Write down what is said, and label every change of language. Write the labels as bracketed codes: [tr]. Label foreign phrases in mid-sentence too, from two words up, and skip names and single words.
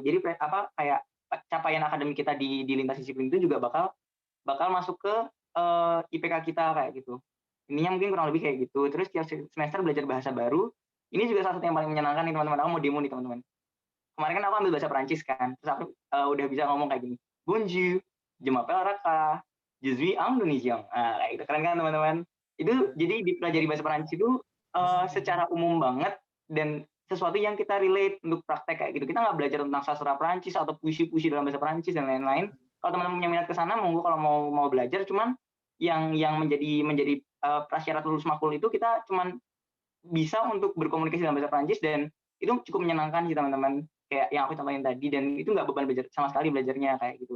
[id] Jadi kayak capaian akademik kita di lintas disiplin itu juga bakal masuk ke IPK kita kayak gitu. Ininya mungkin kurang lebih kayak gitu. Terus tiap semester belajar bahasa baru. Ini juga salah satu yang paling menyenangkan nih teman-teman. Aku mau demo nih teman-teman. Kemarin kan aku ambil bahasa Perancis kan. Terus aku udah bisa ngomong kayak gini. [fr] Bonjour, je m'appelle Raka, je suis Indonesian. [id] Nah, kayak gitu. Keren kan teman-teman? Itu jadi dipelajari bahasa Perancis itu secara umum banget, dan sesuatu yang kita relate untuk praktek kayak gitu. Kita nggak belajar tentang sastra Perancis atau puisi-puisi dalam bahasa Perancis dan lain-lain. Kalau teman-teman punya minat ke sana, monggo kalau mau belajar. Cuman yang menjadi prasyarat lulus makul itu kita cuman bisa untuk berkomunikasi dalam bahasa Perancis, dan itu cukup menyenangkan sih teman-teman, kayak yang aku contohin tadi, dan itu nggak beban belajar sama sekali belajarnya kayak gitu.